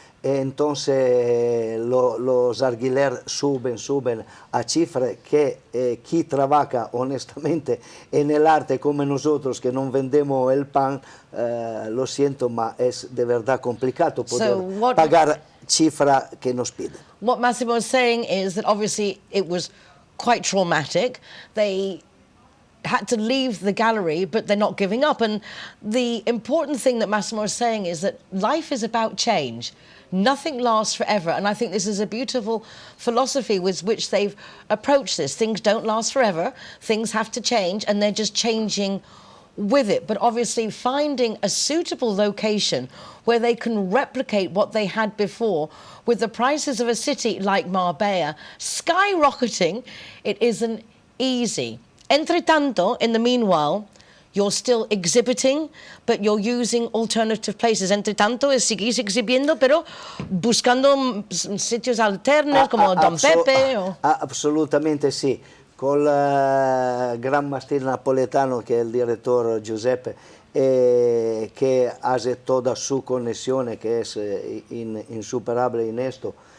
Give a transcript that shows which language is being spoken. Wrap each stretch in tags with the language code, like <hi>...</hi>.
<es>Entonces los alquileres suben a cifras que quien trabaja honestamente en el arte como nosotros que no vendemos el pan, lo siento, pero es de verdad complicado poder pagar cifras que nos piden.</es> <en>What Massimo is saying is that obviously it was quite traumatic. They had to leave the gallery, but they're not giving up. And the important thing that Massimo is saying is that life is about change. Nothing lasts forever. And I think this is a beautiful philosophy with which they've approached this. Things don't last forever. Things have to change, and they're just changing with it. But obviously finding a suitable location where they can replicate what they had before with the prices of a city like Marbella skyrocketing, it isn't easy.</en> <es>Entre tanto,</es> <en>in the meanwhile, you're still exhibiting, but you're using alternative places.</en> <es>Entre tanto, seguís exhibiendo, pero buscando sitios alternos como Don Pepe. Absolutamente sí. Con el gran mastino napoletano, que es el director Giuseppe, que hace toda su conexión, que es insuperable en esto.</es>